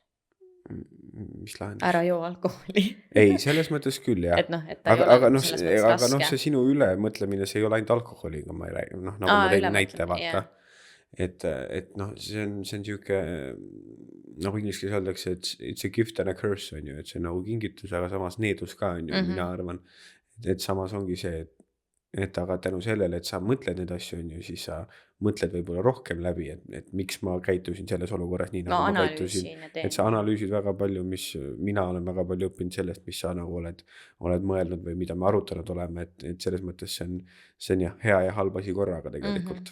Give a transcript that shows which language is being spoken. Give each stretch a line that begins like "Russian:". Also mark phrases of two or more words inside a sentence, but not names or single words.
Estonian: Mis lahendus? Ära joo alkoholi. Ei, selles mõttes küll, jah. Et et ta ei ole selles mõttes raske. Aga see sinu ülemõtlemine, see ei ole ainult alkoholiga, ma ei räägi, nagu ma tein näite, vaata. Et see on siuke, nagu inglise keeles öeldakse,
English: it's a gift and a curse,
Estonian: on ju, et see on nagu kingitus, aga samas needus ka, on ju, mina arvan, et samas ongi see, et aga tänu sellele, et sa mõtled need asju, on ju, siis sa mõtled võib-olla rohkem läbi, et miks ma käitusin selles olukorras nii, nagu ma käitusin. Et sa analüüsid väga palju, mina olen väga palju õppinud sellest, mis sa nagu oled mõelnud või mida me arutanud oleme, et selles mõttes see on jah, hea ja halb asi korraga tegelikult.